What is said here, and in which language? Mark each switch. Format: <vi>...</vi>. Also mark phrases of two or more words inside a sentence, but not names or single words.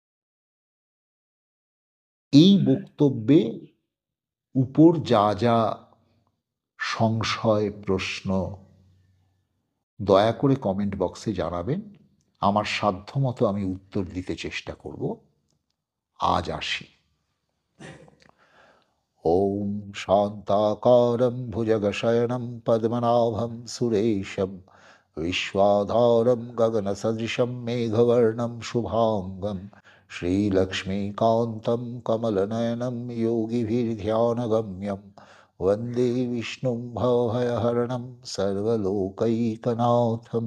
<bn>এই বক্তব্যে উপর যা যা সংশয়, প্রশ্ন দয়া করে কমেন্ট বক্সে জানাবেন। আমার সাধ্যমতো আমি উত্তর দিতে চেষ্টা করব। আজ আসি।</bn> <sa>ॐ शान्ताकारं भुजगशयनं पद्मनाभं सुरेशं विश्वाधारं गगनसदृशं मेघवर्णं शुभाङ्गं श्रीलक्ष्मीकान्तं कमलनयनं योगिभिर्ध्यानगम्यं वन्दे विष्णुं भवभयहरणं सर्वलोकैकनाथम्।</sa>